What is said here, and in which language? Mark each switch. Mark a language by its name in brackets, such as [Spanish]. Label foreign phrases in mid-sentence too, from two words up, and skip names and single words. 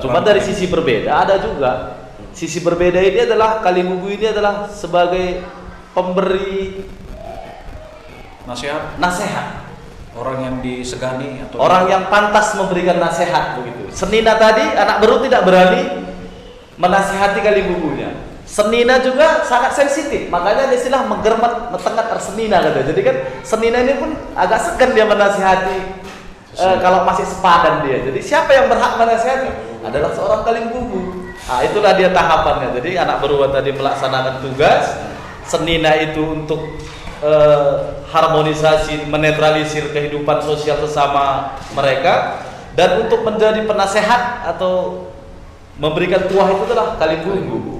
[Indonesian] Cuma dari sisi berbeda ada juga. Sisi berbeda ini adalah Kalibubu ini adalah sebagai pemberi nasihat. Orang yang disegani atau orang yang pantas memberikan nasihat begitu. Senina tadi anak Beru tidak berani menasihati Kalibubunya. Senina juga sangat sensitif, makanya ada istilah [Batak Karo] menggermat metengat [Indonesian] Senina kata. Jadi kan Senina ini pun agak segan dia menasihati kalau masih sepadan dia. Jadi siapa yang berhak menasihati? Adalah seorang Kalibubu. Nah, itulah dia tahapannya. Jadi anak Beru tadi melaksanakan tugas, Senina itu untuk harmonisasi, menetralisir kehidupan sosial sesama mereka, dan untuk menjadi penasehat atau memberikan tuah itu adalah Kalibubu.